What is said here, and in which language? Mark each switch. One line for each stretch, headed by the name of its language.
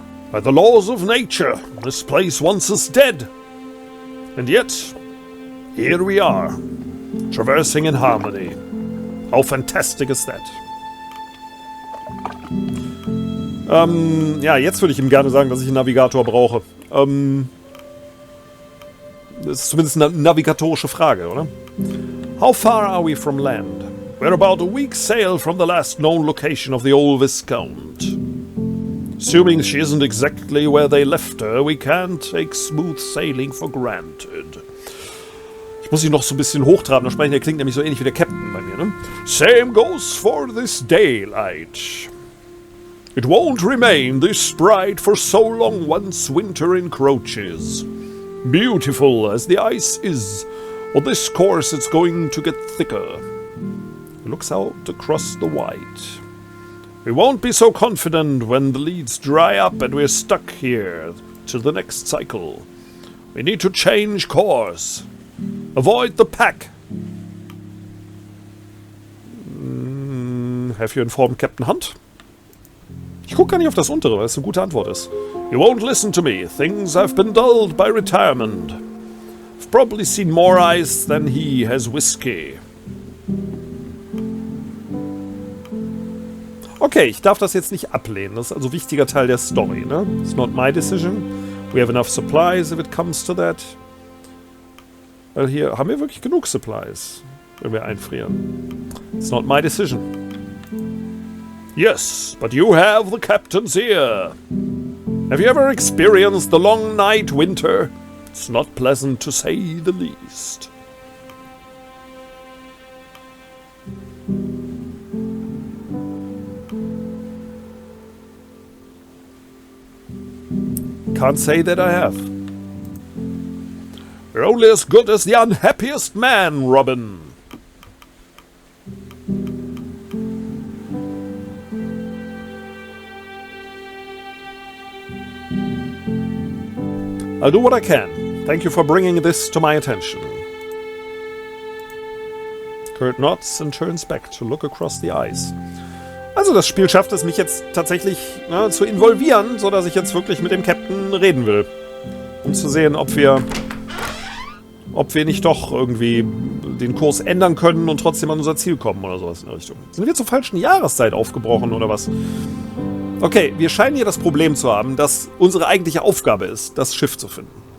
English: By the laws of nature, this place once is dead. And yet, here we are, traversing in harmony. How fantastic is that?
German: Ja, jetzt würde ich ihm gerne sagen, dass ich einen Navigator brauche. Das ist zumindest eine navigatorische Frage, oder?
English: How far are we from land? We're about a week's sail from the last known location of the old Viscount. Assuming she isn't exactly where they left her, we can't take smooth sailing for granted.
German: Ich muss ihn noch so ein bisschen hochtraben, der klingt nämlich so ähnlich wie der Captain bei mir, ne?
English: Same goes for this daylight. It won't remain this bright for so long once winter encroaches. Beautiful as the ice is, on this course it's going to get thicker. Looks out across the white. We won't be so confident when the leads dry up and we're stuck here till the next cycle. We need to change course. Avoid the pack. Have you informed Captain Hunt?
German: Ich gucke gar nicht auf das untere, weil es eine gute Antwort ist.
English: You won't listen to me. Things have been dulled by retirement. I've probably seen more ice than he has whiskey.
German: Okay, ich darf das jetzt nicht ablehnen. Das ist also ein wichtiger Teil der Story, ne?
English: It's not my decision. We have enough supplies if it comes to that.
German: Weil hier haben wir wirklich genug Supplies, wenn wir einfrieren.
English: It's not my decision. Yes, but you have the captain's ear. Have you ever experienced the long night winter? It's not pleasant to say the least. Can't say that I have. We're only as good as the unhappiest man, Robin. I'll do what I can. Thank you for bringing this to my attention. Kurt nods and turns back to look across the ice.
German: Also das Spiel schafft es, mich jetzt tatsächlich zu involvieren, sodass ich jetzt wirklich mit dem Captain reden will. Um zu sehen, ob wir nicht doch irgendwie den Kurs ändern können und trotzdem an unser Ziel kommen oder sowas in der Richtung. Sind wir zur falschen Jahreszeit aufgebrochen oder was? Okay, wir scheinen hier das Problem zu haben, dass unsere eigentliche Aufgabe ist, das Schiff zu finden.